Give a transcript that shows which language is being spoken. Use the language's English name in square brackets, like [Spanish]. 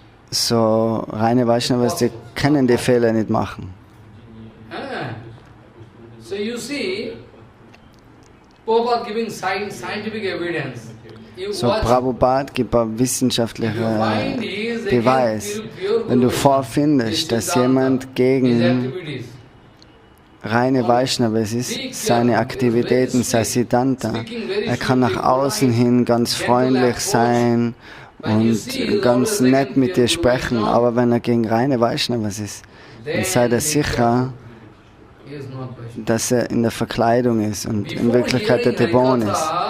[German] So reine Vaishnavas, die können die Fehler nicht machen. [English] So you see, Prabhupada giving scientific evidence. [German] So Prabhupada gibt einen wissenschaftlichen Beweis. Wenn du vorfindest, dass jemand gegen reine Vaishnavas ist, seine Aktivitäten, sein Siddhanta, er kann nach außen hin ganz freundlich sein und ganz nett mit dir sprechen, aber wenn er gegen reine Vaishnavas ist, dann sei dir sicher, dass er in der Verkleidung ist und in Wirklichkeit der Dämon ist.